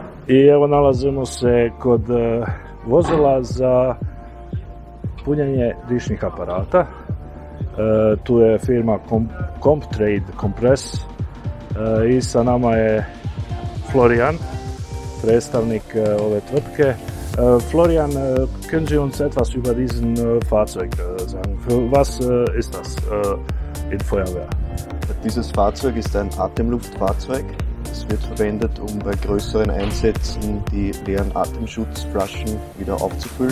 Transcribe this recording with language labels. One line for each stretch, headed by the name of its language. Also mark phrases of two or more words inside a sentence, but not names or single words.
Croatian: I evo nalazimo se kod vozila za punjenje dišnih aparata. Tu je firma Comptrade Compress i sa nama je Florian, predstavnik ove tvrtke.
German: Florian, können Sie uns etwas über diesen Fahrzeug sagen? Für was ist das in Feuerwehr? Dieses Fahrzeug ist ein Atemluftfahrzeug. Es wird verwendet, um bei größeren Einsätzen die leeren Atemschutzflaschen wieder aufzufüllen.